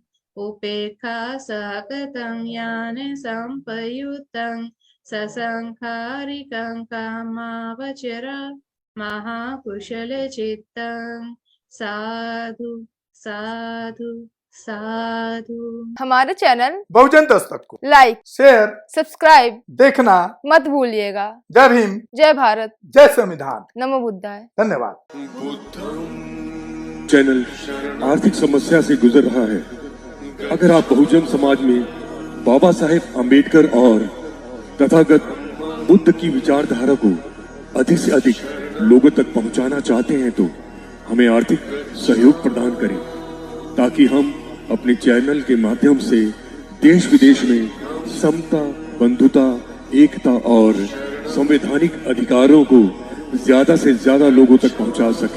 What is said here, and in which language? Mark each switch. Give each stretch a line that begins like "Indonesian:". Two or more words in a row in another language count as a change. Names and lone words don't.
Pali: Upekha sagatam jnana sampayuttam sasankharikam kamavachara mahakushala chittam. साधु साधु साधु।
Hindi: हमारे चैनल बहुजन दस्तक को लाइक, शेयर, सब्सक्राइब देखना मत भूलिएगा। जय भीम, जय भारत, जय संविधान,
Sanskrit: नमो बुद्धाय।
Hindi: धन्यवाद। चैनल आर्थिक समस्या से गुजर रहा है। अगर आप बहुजन समाज में बाबा साहेब अम्बेडकर और तथागत बुद्ध की विचारधारा को अधिक से अधिक लोगों तक पहुंचाना चाहते हैं तो हमें आर्थिक सहयोग प्रदान करें, ताकि हम अपने चैनल के माध्यम से देश विदेश में समता, बंधुता, एकता और संवैधानिक अधिकारों को ज्यादा से ज्यादा लोगों तक पहुंचा सकें।